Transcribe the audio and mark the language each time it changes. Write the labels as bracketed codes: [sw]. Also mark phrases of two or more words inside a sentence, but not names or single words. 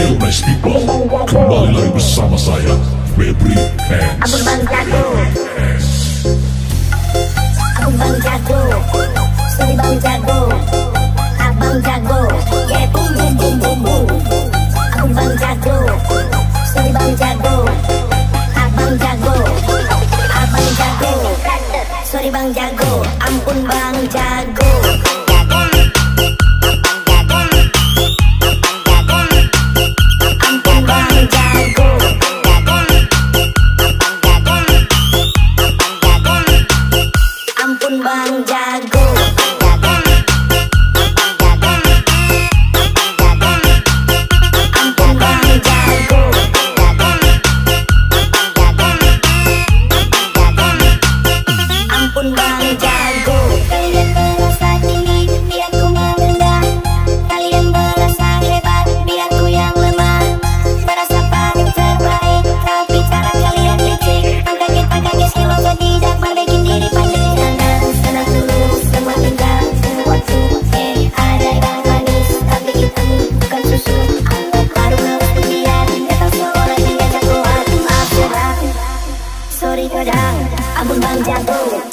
[en] nice people, [id] kembali lagi bersama saya, Bikin. Abang Bang Jago, Abang Bang Jago, sorry Bang Jago, Abang Jago, [en] yeah boom boom boom boom boom. [id] Abang Bang Jago, sorry Bang Jago, Abang Jago, Abang Jago, sorry Bang Jago, ampun Bang Jago. Bang Jago, ampun Bang Jago, ampun Bang Jago. Kalian merasa tinggi, biar ku merendah. Kalian merasa hebat, biar ku yang lemah. Merasa paling terbaik, tapi cara kalian licik. Angkat skill untuk tidak membikin diri pandai. Sorry kadang, abang Bang Jago.